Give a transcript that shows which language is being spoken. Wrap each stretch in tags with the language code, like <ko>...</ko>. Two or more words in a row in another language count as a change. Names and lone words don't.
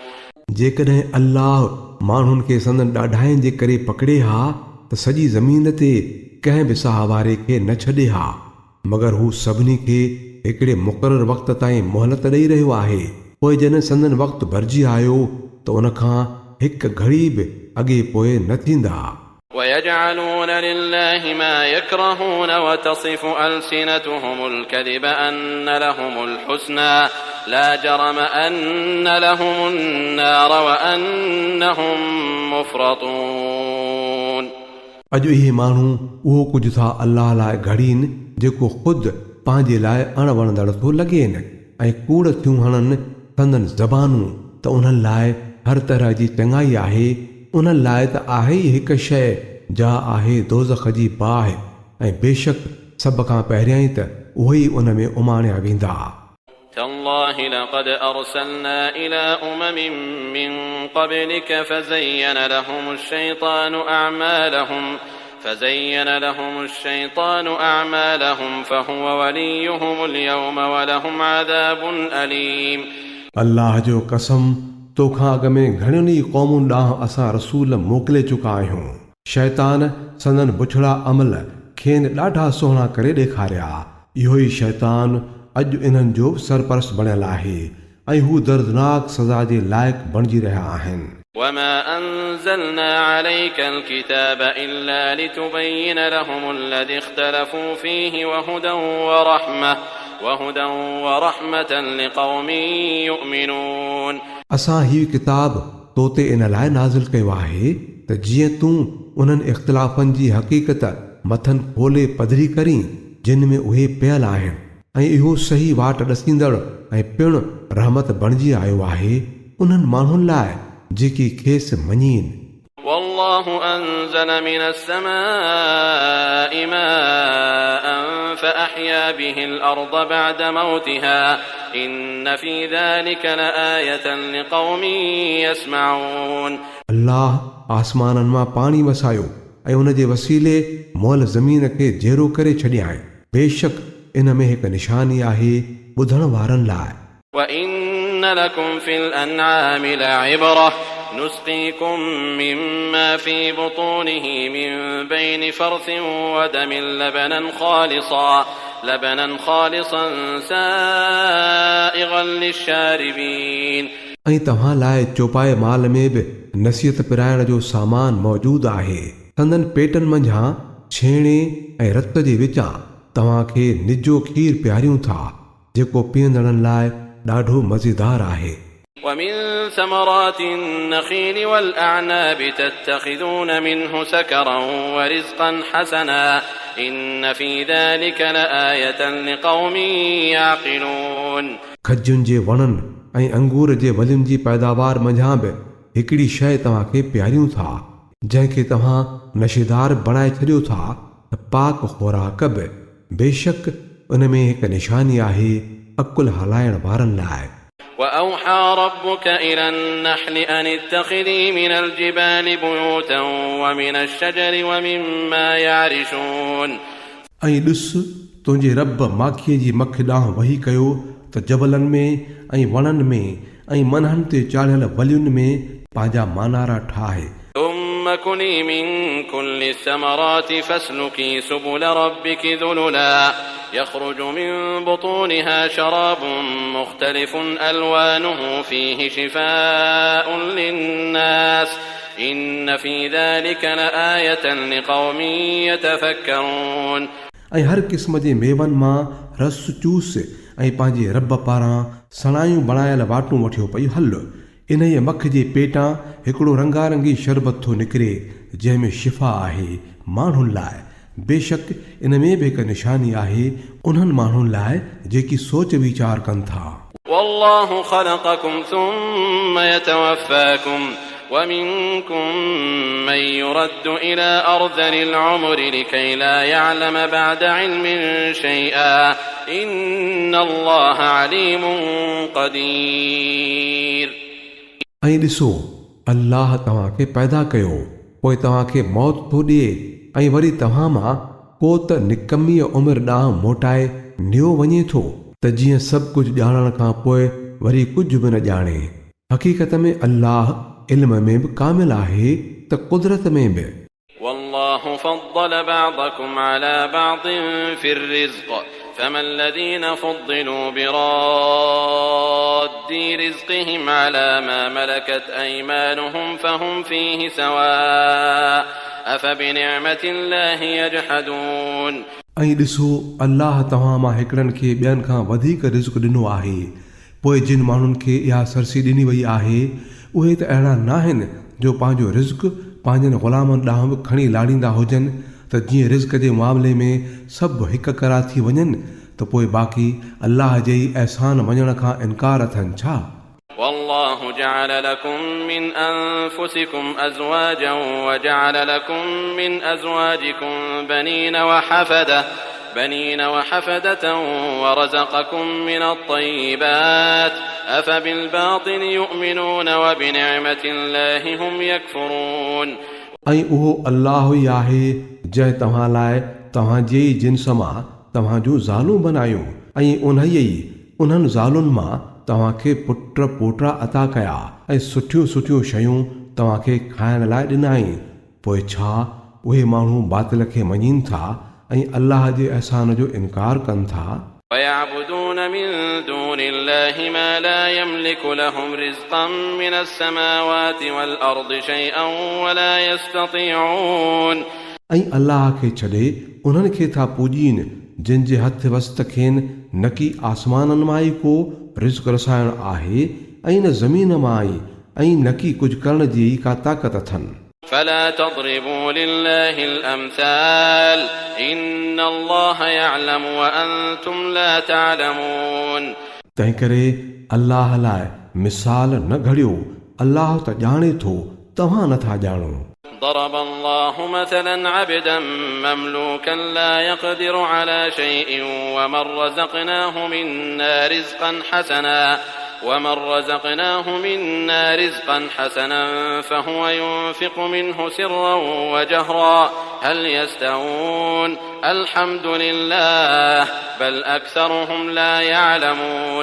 <sd>जेकॾहिं अल्लाह माण्हुनि खे संदन ॾाढाइनि जे करे पकड़े हा त सॼी ज़मीन ते कंहिं बि साह वारे खे न छॾे हा, मगर हू सभिनी खे हिकिड़े मुक़ररु वक़्त ताईं मोहलत ॾेई रहियो आहे। पोइ जॾहिं संदन वक़्तु भरिजी आयो त उन खां हिकु घड़ी बि अॻे पोइ न थींदा।</sd> <ar>ويجعلون لله ما يكرهون وتصف ألسنتهم الكذب أن لهم الحسنى لا جرم أن لهم النار وأنهم مفرطون</ar> <sd>अॼु इहे माण्हू उहो कुझु था अल्लाह लाइ घड़ीनि जेको ख़ुदि पंहिंजे लाइ अणवणंदड़ थो लॻेनि ऐं कूड़ थियूं हणनि संदन ज़बानूं त उन्हनि लाइ हर तरह जी चङाई आहे। उन्हनि लाइ त आहे ई हिकु शइ जा आहे दोज़ख जी बाहि ऐं बेशक सभ खां पहिरियां ई त उहे ई उन में उमाणिया वेंदा।</sd> <ar>تالله لقد أرسلنا إلى أمم من قبلك فزين لهم الشيطان أعمالهم فهو وليهم اليوم ولهم عذاب أليم।</ar> <sd>अल्लाह जो कसम, तोखां अॻ में घणियुनि ई क़ौमुनि ॾांहुं असां रसूल मोकिले चुका आहियूं। शैतान संदन बुछड़ा अमल खेनि ॾाढा सुहिणा करे ॾेखारिया। इहो ई शैतान अॼु इन्हनि जो सरपरस्त बणियल आहे ऐं हू दर्दनाक सज़ा जे लाइक़ बणिजी रहिया आहिनि।</sd> <ar>وما أنزلنا عليك الكتاب إلا لتبين لهم الذي اختلفوا فيه وهدى ورحمة لقوم يؤمنون।</ar> <sd>असां हीउ किताब तो ते इन लाइ नाज़िल कयो आहे त जीअं तूं उन्हनि इख़्तिलाफ़नि जी हक़ीक़त मथनि खोले पधरी करीं जिन में उहे पियल आहिनि ऐं इहो सही वाट ॾसींदड़ ऐं पिणु रहमत बणिजी आयो आहे उन्हनि माण्हुनि लाइ जेकी खेसि मञीनि।</sd> <ar>والله أنزل من السماء ماء فأحيا به الأرض بعد موتها إن في ذلك لآية لقوم يسمعون।</ar> <sd>अल्लाह आसमाननि मां पाणी वसायो ऐं उन जे वसीले मोल ज़मीन खे जहिड़ो करे छॾियाई। बेशक इन में हिकु निशानी आहे ॿुधण वारनि लाइ।</sd> <ar>وإن لكم في الأنعام لعبرة نسقيكم مما في بطونه من بين فرث ودم لبنا خالصا سائغا للشاربين।</ar> <sd>ऐं तव्हां लाइ चौपाए माल में बि नसीहत पिराइण जो सामान मौजूदु आहे। संदन पेटनि मंझां छेणे ऐं रत जे विचां तव्हांखे निजो खीर पियारियूं था जेको पीअंदड़नि लाइ ॾाढो मज़ेदार आहे।</sd> <ar>ومن ثمرات النخيل والأعناب تتخذون منه سكرا ورزقا حسنا إن في ذلك لآية لقوم يعقلون।</ar> <sd>खजुनि जे वणनि ऐं अंगूर जे वलियुनि जी पैदावार मंझां बि हिकिड़ी शइ तव्हांखे पियारियूं था जंहिंखे तव्हां नशेदार बणाए छॾियो था त पाक ख़ुराक बि। बेशक उन में हिकु निशानी आहे अकुल हलाइण वारनि लाइ।</sd> <ar>وأوحى ربك إلى النحل أن اتخذي من الجبال بيوتا ومن الشجر ومما يعرشون।</ar> <sd>ऐं ॾिस तुंहिंजे रब माखीअ जी मख ॾांहुं वही कयो त जबलनि में ऐं वणनि में ऐं मनहनि ते चाढ़ियल वलियुनि में पंहिंजा मानारा ठाहे।</sd> <ar>ثم كلي من كل الثمرات فاسلكي سبل ربك ذللا يخرج من بطونها شراب مختلف ألوانه فيه شفاء للناس إن في ذلك لآية لقوم يتفكرون।</ar> <sd>ऐं हर क़िस्म जे मेवनि मां रस चूस ऐं पंहिंजे रब पारां सणायूं बणायल वाटूं वठियो पई हल। इन जे मख जे पेटां हिकिड़ो रंगारंगी शरबत थो निकिरे जंहिंमें शिफ़ा आहे माण्हुनि लाइ। बेशक इन में बि हिकु निशानी आहे उन्हनि माण्हुनि लाइ जेकी सोच वीचार कनि था।</sd> <ar>والله خلقكم ثم يتوفاكم ومنكم من يرد إلى أرذل العمر لكي لا يعلم بعد علم شيئا إن الله عليم قدير।</ar> <sd>ऐं ॾिसो अल्लाह तव्हांखे पैदा कयो पोइ तव्हांखे मौत थो ॾिए ऐं वरी तव्हां मां को त निकमीअ उमिरि ॾांहुं मोटाए नियो वञे थो त जीअं सभु कुझु ॼाणण खां पोइ वरी कुझु बि न ॼाणे। हक़ीक़त में अल्लाह इल्म में बि कामिल आहे त कुदरत में बि।</sd> <ar>والله فضل بعضكم على بعض في الرزق فما الذين فضلوا براد رزقهم على ما ملكت أيمانهم فهم فيه سواء أفبنعمة الله يجحدون।</ar> <sd>ऐं ॾिसो अल्लाह तव्हां मां हिकिड़नि खे ॿियनि खां वधीक रिज़्क़ ॾिनो आहे पोइ जिन माण्हुनि खे इहा सरसी ॾिनी वई आहे उहे त अहिड़ा न आहिनि जो पंहिंजो रिज़्क़ पंहिंजनि ग़ुलामनि ॾांहुं बि खणी लाड़ींदा हुजनि त जीअं रिज़्क़ जे मामले में सभु हिक करा थी वञनि त पोइ बाक़ी अल्लाह जे ई अहसान मञण खां इनकार थियनि छा।</sd> <ar>والله جعل لكم من أنفسكم أزواجا وجعل لكم من أزواجكم بنين وحفدة بنين وحفدة ورزقكم من الطيبات أفبالباطل يؤمنون وبنعمة الله هم يكفرون</ar> <sd>ऐं उहो अल्लाह ई आहे जंहिं तव्हां लाइ तव्हांजे ई जिन्स मां तव्हां जूं ज़ालूं बनायूं ऐं उन्हनि ज़ालुनि मां तव्हांखे पुट पोटा अता कया ऐं सुठियूं सुठियूं शयूं तव्हांखे खाइण लाइ ॾिनाई पोइ छा उहे माण्हू बातिल खे मञीनि था ऐं अल्लाह जे अहसान जो इनकार कनि था</sd> <ar>ويعبدون من دون الله ما لا يملك لهم رزقا من السماوات والأرض شيئا ولا يستطيعون</ar> <sd>ऐं अल्लाह खे छॾे उन्हनि खे था पूॼीनि जिन जे हथ वस्त खेनि न की आसमाननि मां ई को रिज़्क़ रसाइणु आहे ऐं न ज़मीन मां ई ऐं न की कुझु करण जी का ताक़त अथनि</sd> <ar>فلا تضربوا لله الأمثال إن الله يعلم وأنتم لا تعلمون</ar> <sd>तंहिं करे अल्लाह लाइ मिसाल न घड़ियो अल्लाह त ॼाणे थो तव्हां नथा ॼाणो</sd> <ar>ضرب الله مثلا عبدا مملوكا لا يقدر على شيء ومن رزقناه منا رزقا حسنا فهو ينفق منه سرا وجهرا هل يستوون الحمد لله بل أكثرهم لا يعلمون</ar>